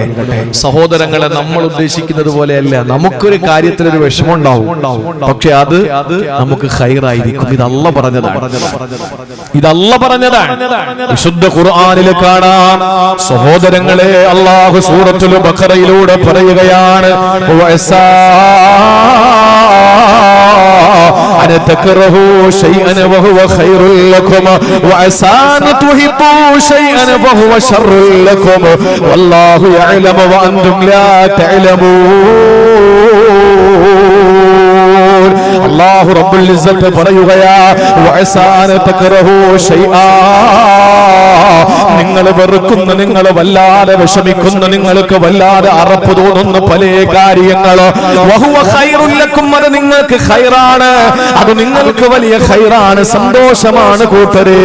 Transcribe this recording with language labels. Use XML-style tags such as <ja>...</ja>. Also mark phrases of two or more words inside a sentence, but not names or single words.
<ml>സഹോദരങ്ങളെ, നമ്മൾ ഉദ്ദേശിക്കുന്നത് പോലെയല്ല. നമുക്കൊരു കാര്യത്തിലൊരു വിഷമം ഉണ്ടാവും, പക്ഷെ അത് നമുക്ക് ഖൈറായിരിക്കും. ഇത് അല്ലാഹു പറഞ്ഞതാണ്. വിശുദ്ധ ഖുർആനിൽ കാണാം. സഹോദരങ്ങളെ, അല്ലാഹു സൂറത്തുൽ ബഖറയിലൂടെ പറയുകയാണ്,</ml> <ar>أن تكرهوا شيئا وهو خير لكم وعسى أن تحبوا شيئا وهو شر لكم والله يعلم وأنتم لا تعلمون.</ar> <ml>അല്ലാഹു</ml> <ar>رب العزة</ar> <ml>പറയുകയാ,</ml> <ar>وعسى أن تكرهوا شيئا,</ar> <ml>നിങ്ങൾ വെറുക്കുന്ന, നിങ്ങൾ വല്ലാതെ വിഷമിക്കുന്ന, നിങ്ങൾക്ക് വല്ലാതെ അറപ്പ് തോന്നുന്ന പല കാര്യങ്ങൾ,</ml> <ar>وهو خير لكم,</ar> <ml>അത് നിങ്ങൾക്ക് ഖൈറാണ്, അത് നിങ്ങൾക്ക് വലിയ ഖൈറാണ്, സന്തോഷമാണ് കൂട്ടരെ.</ml>